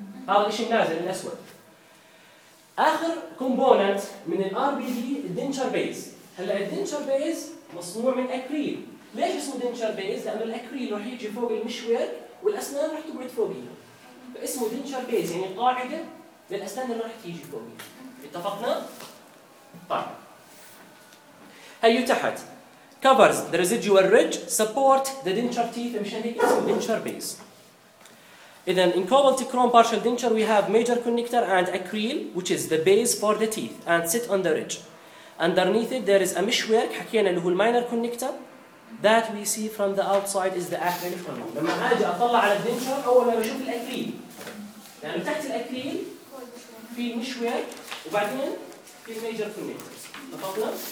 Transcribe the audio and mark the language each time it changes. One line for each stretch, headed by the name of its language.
Arabic: هذا الشيء النازل الاسود. اخر كومبوننت من الار بي دي الدنشر بيز. هلا الدنشر بيز مصنوع من اكريل. ليش اسمه دنشر بيز؟ لانه الاكريل راح يجي فوق المشوير والاسنان راح تقعد فوقيها. فاسمه دنشر بيز يعني قاعده للاسنان اللي راح تيجي فوقيها. اتفقنا؟ طيب هيو تحت
English: covers the residual ridge, support the denture teeth.
Arabic: مشان هيك اسمه denture base.
English: إذا in cobalt chrome partial denture we have major connector and acryl which is the base for the teeth and sit on the ridge. Underneath it there is a meshwork حكينا اللي هو الماينر connector that we see from the outside is the acrylic chrome.
Arabic: لما أجي أطلع على الدنشر أول ما بشوف الأكريل، يعني تحت الأكريل في meshwork حكينا وبعدين بشوف الماينر كونكتر.